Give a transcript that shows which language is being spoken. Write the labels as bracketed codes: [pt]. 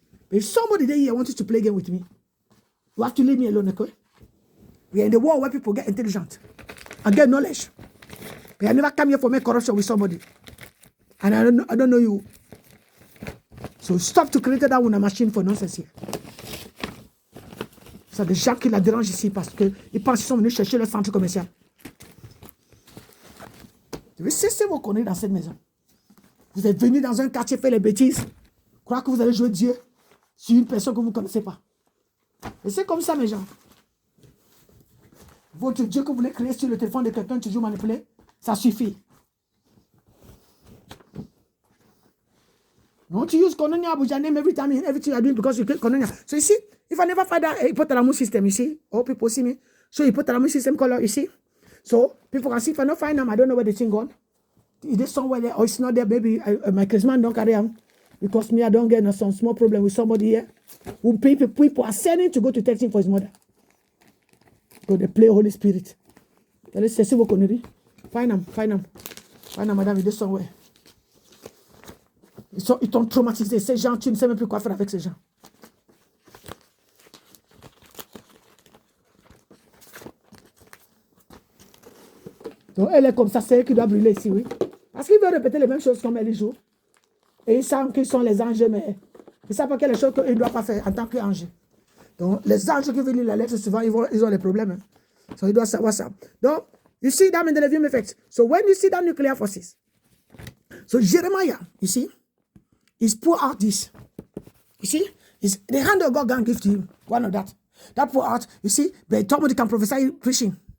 [en] But if somebody there here wants to play again with me, you have to leave me alone, okay? We are in the world where people get intelligent and get knowledge. But I never come here for make corruption with somebody. And I don't know you. So stop to create that one machine for nonsense here. [fr] C'est des gens qui la dérangent ici parce qu'ils pensent qu'ils sont venus chercher le centre commercial. Je vais cesser vos conneries dans cette maison. Vous êtes venus dans un quartier faire les bêtises. Croire que vous allez jouer Dieu sur une personne que vous ne connaissez pas. Et c'est comme ça, mes gens. Votre Dieu que vous voulez créer sur le téléphone de quelqu'un, toujours manipuler, ça suffit. [en] Don't you use Koinonia Abuja name every time in everything you are doing because you create Koinonia. So you see, if I never find that hypothalamus system, you see, all people see me. So hypothalamus system color, you see. So people can see if I don't find them, I don't know where the thing gone. Is there somewhere there or it's not there? Maybe my Christmas don't carry them because me I don't get some small problem with somebody here who people are sending to go to testing for his mother. So they play Holy Spirit. Let's see what can find them, madame, [fr] il est [en] somewhere. [fr] Ils t'ont traumatisé. Ces gens, tu ne sais même plus quoi faire avec ces gens. Donc, elle est comme ça, c'est elle qui doit brûler ici, oui. Parce qu'ils veulent répéter les mêmes choses comme elle les joue. Et ils savent qu'ils sont les anges, mais ils ne savent pas quelles choses qu'ils ne doivent pas faire en tant qu'ange. Donc, les anges qui veulent lire la lettre, souvent, ils ont des problèmes. Hein. So, ils doivent savoir ça. [en] Donc, you see that in the Levium effect. So, when you see that nuclear forces, so Jeremiah, you see, is pour out this. You see, it's the hand of God can give to him. One of that. That pour out, you see, but somebody can prophesy preaching.